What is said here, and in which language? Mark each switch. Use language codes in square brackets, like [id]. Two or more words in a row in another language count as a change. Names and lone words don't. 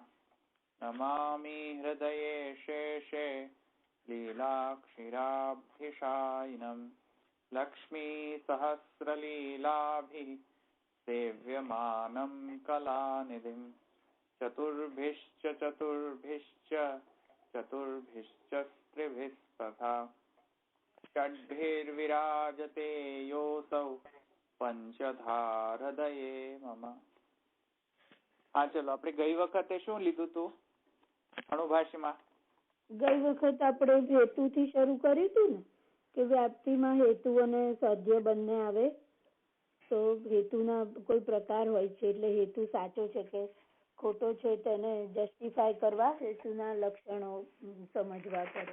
[sa] नमामि हृदये शेषे लीलाक्षीराब्धिशायिनं लक्ष्मीसहस्रलीलाभिः सेव्यमानं कलानिधिं चतुर्भिश्च स्त्रिभिः सखा षड्भिर्विराजते योऽसौ पंचधारदये मम। [hi] हाँ चलो [gu] આપણે ગઈ વખતે શું લીધું હતું અણુભાષીમાં? ગઈ વખત આપણે હેતુથી શરૂ કર્યું હતું ને કે વ્યાપ્તિમાં હેતુ અને સાધ્ય બંને આવે તો હેતુના કોઈ પ્રકાર હોય છે એટલે હેતુ સાચો છે કે ખોટો છે તેને જસ્ટિફાય કરવા હેતુના લક્ષણો સમજવા પડે.